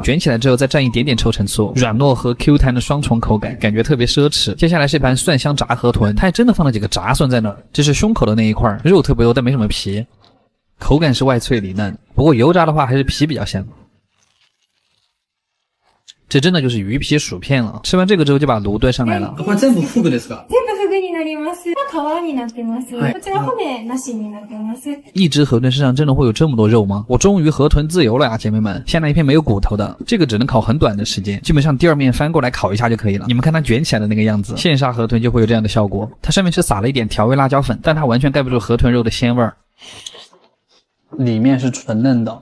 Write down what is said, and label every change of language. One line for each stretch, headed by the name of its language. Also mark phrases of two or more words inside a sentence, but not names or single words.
Chinese: 卷起来之后再蘸一点点臭橙醋，软糯和 Q 弹的双重口感，感觉特别奢侈。接下来是一盘蒜香炸河豚，它还真的放了几个炸蒜在那儿，这是胸口的那一块，肉特别多但没什么皮，口感是外脆里嫩，不过油炸的话还是皮比较香。这真的就是鱼皮薯片了。吃完这个之后就把炉端上来了。
Japanese: これ全部フグですか？全部フグになります。皮になってます。こちら骨なしになってます。
Chinese: 一只河豚身上真的会有这么多肉吗？我终于河豚自由了呀，姐妹们！先来一片没有骨头的，这个只能烤很短的时间，基本上第二面翻过来烤一下就可以了。你们看它卷起来的那个样子，现杀河豚就会有这样的效果。它上面是撒了一点调味辣椒粉，但它完全盖不住河豚肉的鲜味儿。里面是纯嫩的，